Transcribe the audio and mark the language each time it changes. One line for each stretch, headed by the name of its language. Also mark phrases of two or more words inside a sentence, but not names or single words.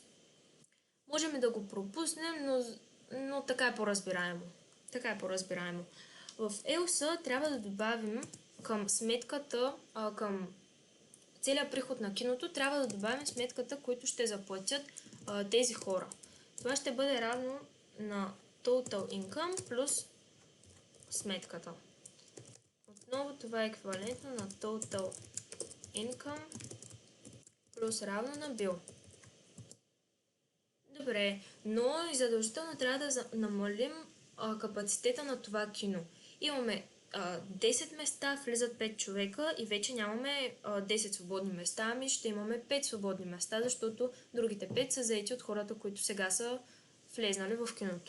Bulgarian: Можем да го пропуснем, но така е по-разбираемо. В else трябва да добавим към сметката, към целият приход на киното, трябва да добавим сметката, които ще заплатят тези хора. Това ще бъде равно на
English: total income
Bulgarian: плюс сметката. Отново това е еквивалентно на
English: total income
Bulgarian: плюс равно на bill. Добре, но и задължително трябва да намалим капацитета на това кино. Имаме 10 места, влизат 5 човека и вече нямаме 10 свободни места, ще имаме 5 свободни места, защото другите 5 са заети от хората, които сега са влезнали в киното.